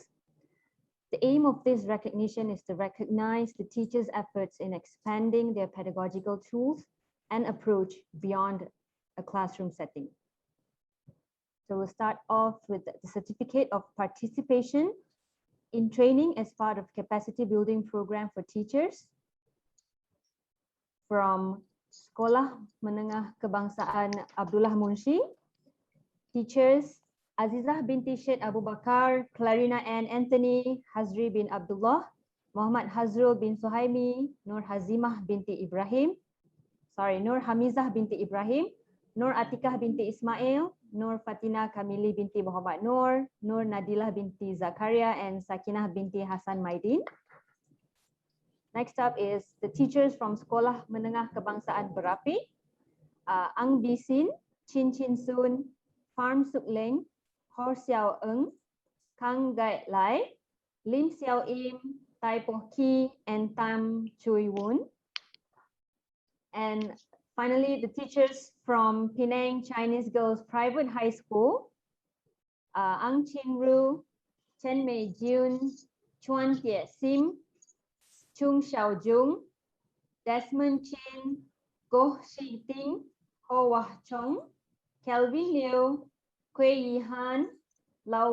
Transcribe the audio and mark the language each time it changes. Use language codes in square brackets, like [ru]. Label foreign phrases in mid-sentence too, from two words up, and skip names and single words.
[en] The aim of this recognition is to recognize the teachers' efforts in expanding their pedagogical tools and approach beyond a classroom setting. So we'll start off with the certificate of participation in training as part of capacity building program for teachers from Sekolah Menengah Kebangsaan Abdullah Munshi. Teachers Azizah binti Syed Abu Bakar, Clarina Ann Anthony, Hazri bin Abdullah, Muhammad Hazrul bin Suhaimi, Nur Hamizah binti Ibrahim, Nur Atikah binti Ismail, Nur Fatina Kamili binti Muhammad Nur, Nur Nadilah binti Zakaria, and Sakinah binti Hasan Maidin. Next up is the teachers from Sekolah Menengah Kebangsaan Berapit, Ang Bisin, Chin Chin Sun, Farm Suk Leng, Hor Xiao Eng, Kang Gai Lai, Lim Xiao Im, Tai Poh Ki, and Tam Chui Woon. And finally, the teachers from Penang Chinese Girls Private High School, Ang Chin Ru, Chen Mei Jun, Chuan Tie Sim, Chung Xiao Jung, Desmond Chin, Goh Shi Ting, Ho Wah Chong, Kelvin Liu, Kuei Yi Han, Lau